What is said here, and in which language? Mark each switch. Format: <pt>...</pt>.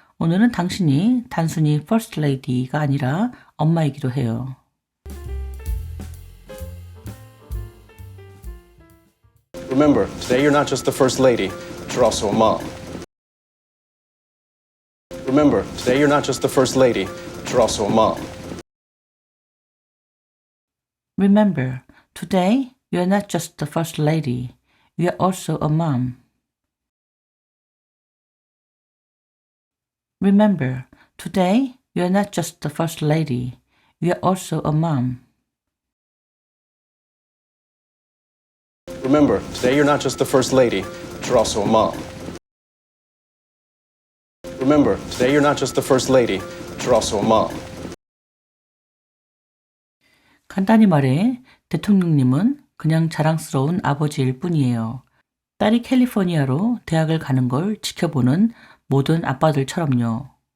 <ko>오늘은 당신이 단순히 First Lady가 아니라 엄마이기도 해요.</ko> <en>Remember, today you're not just the First Lady, but you're also a mom. Remember, today you're not just the First Lady, but you're also a mom. Remember, today you're not just the First Lady, you're also a mom. Remember, today you're not just the First Lady, you're also a mom. Remember, today you're not just the First Lady, but you're also a mom. Remember, today you're not just the First Lady, but you're also a mom.</en> <ko>간단히 말해 대통령님은 그냥 자랑스러운 아버지일 뿐이에요. 딸이 캘리포니아로 대학을 가는 걸 지켜보는 모든 아빠들처럼요.</ko>